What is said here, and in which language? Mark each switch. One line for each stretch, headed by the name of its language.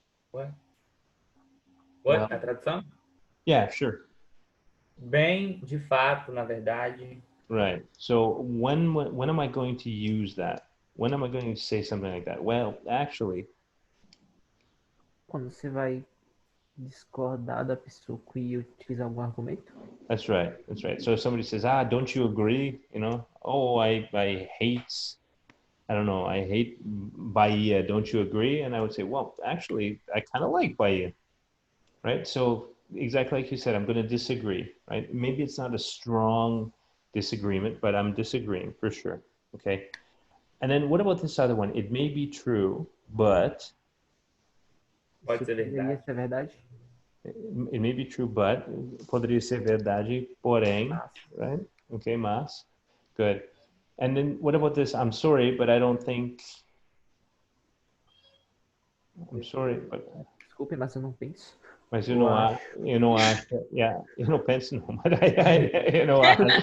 English: What? Well,
Portuguese: A tradução?
English: yeah, sure.
Portuguese: Bem, de fato, na verdade.
English: Right. So when am I going to use that? When am I going to say something like that? Well, actually.
Portuguese: Quando você vai discordar da pessoa e utilizar algum argumento?
English: That's right. So if somebody says, don't you agree? Oh, I hate, I don't know, I hate Bahia. Don't you agree? And I would say, well, actually, I kind of like Bahia, right? So exactly like you said, I'm going to disagree, right? Maybe it's not a strong disagreement, but I'm disagreeing for sure. Okay. And then what about this other one? It may be true, but.
Portuguese: Pode ser verdade. Poderia ser verdade?
English: It may be true, but.
Portuguese: Poderia ser verdade, porém.
English: Right? Okay, mas. Good. And then what about this? I'm sorry, but I don't think. I'm sorry, but.
Portuguese: Desculpe, mas eu não penso. Mas eu não acho. Yeah, eu não penso não, mas eu não acho.